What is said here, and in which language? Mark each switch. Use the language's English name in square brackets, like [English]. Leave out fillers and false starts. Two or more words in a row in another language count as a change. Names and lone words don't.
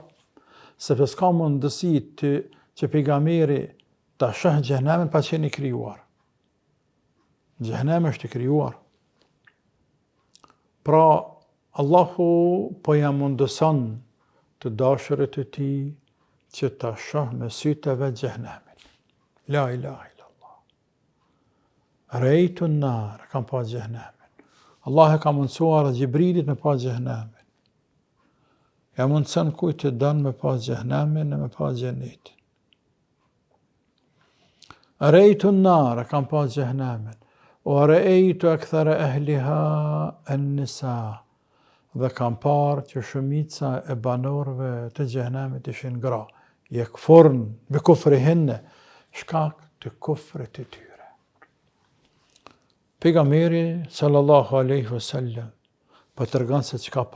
[Albanian] Sepse s'ka mundësi që pejgamberi ta shoh xhehenemin pa qenë i krijuar. Xhehenemi është i krijuar. Pra, Allahu po ja mundëson të dashurit e tij që ta shoh me sytë e vet xhehenemin. [Arabic] لا إله إلا الله رأيت النار, [Albanian] kam pa xhehenemin. Allah e ka mundësuar Gjibrilit me pa xhehenemin. Ja mundëson kujt të don me pa xhehenemin e me pa xhenetin. [Arabic] رأيت النار, [Albanian] kam pa xhehenemin. [Arabic] و رأيت أكثر أهلها النساء, [Albanian] dhe kam parë që shumica e banorëve të xhehenemit ishin gra. [Arabic] يكفرن بكفرهن, [Albanian] shkak të kufrit të tyre. Pejgamberi [Arabic] صلى الله عليه وسلم [Albanian] po tregon se çka pa.